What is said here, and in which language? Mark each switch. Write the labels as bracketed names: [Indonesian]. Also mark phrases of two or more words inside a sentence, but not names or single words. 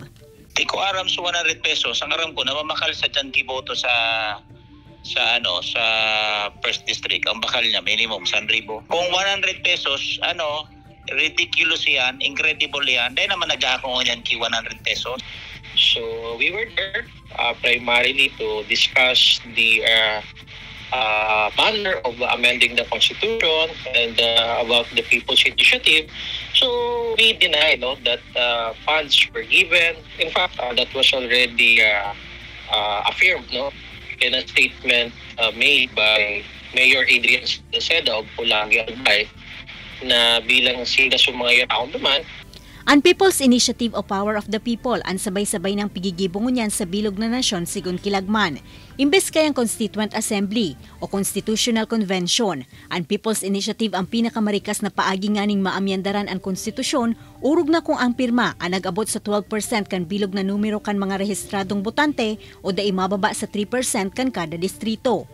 [Bikol] Iko aram sa 100 pesos, ang aram ko na mamakal sa dyan kiboto sa First District, ang bakal niya minimum 100,000. Kung 100 pesos, ridiculous yan, incredible yan, dahil naman nag-aakong yan ki 100 pesos. [English] So we were there primarily to discuss the manner of amending the Constitution and about the People's Initiative. So we deny that funds were given. In fact, that was already affirmed in a statement made by Mayor Adrian Seda of Pulangi Albay [Bikol] na bilang sila sumayon ako naman. Ang People's Initiative o Power of the People ang sabay-sabay ng pigigibong niyan sa bilog na nasyon sigun Kilagman. Imbes kayang Constituent Assembly o Constitutional Convention, ang People's Initiative ang pinakamarikas na paagi nga ning maamyandaran ang konstitusyon, urog na kung ang pirma ang nag-abot sa 12% kan bilog na numero kan mga rehistradong botante o dai mababa sa 3% kan kada distrito.